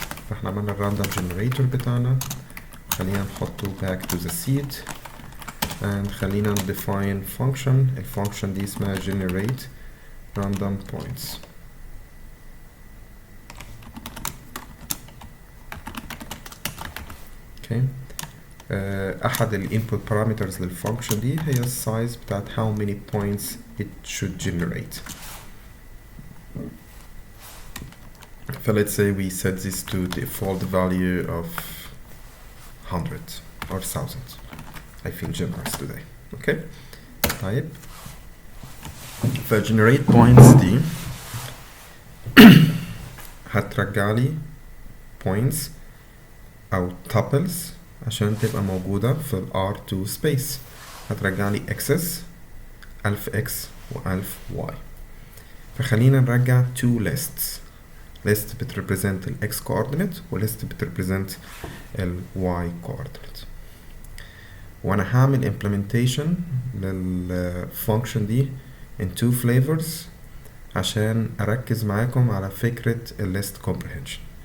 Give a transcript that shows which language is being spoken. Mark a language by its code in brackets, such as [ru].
[ar] فاحنا عملنا الراندوم جنريتور بتاعنا، خلينا نحطه [en] back to the seed and [ar] خلينا define function. الفانكشن دي اسمها generate random points. اوكي. احد الانبوت parameters للفانكشن دي هي السايز بتاعت [en] how many points it should generate. So let's say we set this to default value of 100 or 1000. I feel generous today. Okay. [ar] طيب ف generate points دي هترجع لي points او tuples عشان تبقى موجودة في ال R2 space. هترجع لي x's 1000x و 1000y. فخلينا نرجع two lists. list بتريبريزنت ال x coordinate و list بتريبريزنت ال y coordinate. وانا هعمل implementation للفانكشن دي [en] in two flavors [ar] عشان اركز معاكم على فكرة ال list comprehension.